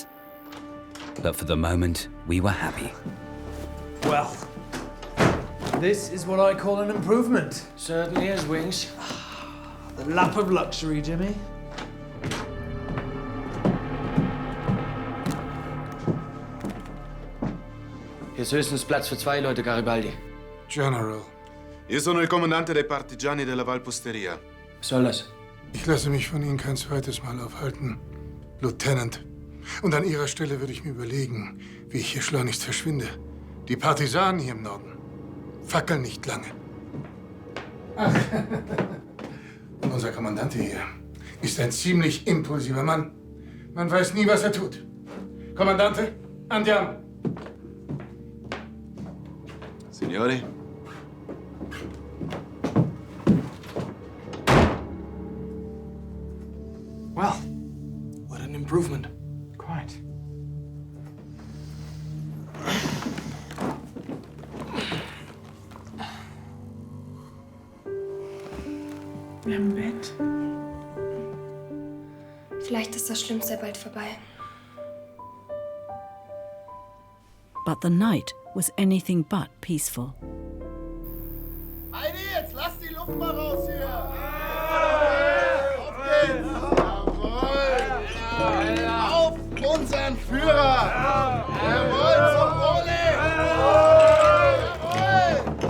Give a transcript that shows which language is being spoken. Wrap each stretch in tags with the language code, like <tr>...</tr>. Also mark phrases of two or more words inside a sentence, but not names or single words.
<en>But for the moment, we were happy. Well, this is what I call an improvement. Certainly is, Wings. The lap of luxury, Jimmy.</en> <de>Hier ist höchstens Platz für 2 Leute, Garibaldi. General.</de> <it>Io sono il comandante dei partigiani della Valposteria.</it> <de>Was soll das? Ich lasse mich von Ihnen kein zweites Mal aufhalten, Lieutenant. Und an Ihrer Stelle würde ich mir überlegen, wie ich hier schleunigst verschwinde. Die Partisanen hier im Norden fackeln nicht lange. Ach, und unser Kommandant hier ist ein ziemlich impulsiver Mann. Man weiß nie, was er tut. Kommandante,</de> <it>andiamo. Signori?</it> <en>Well, what an improvement. Quite.</en> <de>Wir haben ein Bett. Vielleicht ist das Schlimmste bald vorbei.</de> <en>But the night was anything but peaceful.</en> <de>Heidi, jetzt lass die Luft mal raus hier! Auf geht's! Jawohl! Auf unseren Führer! Jawohl, zum Wohle! Jawohl!</de>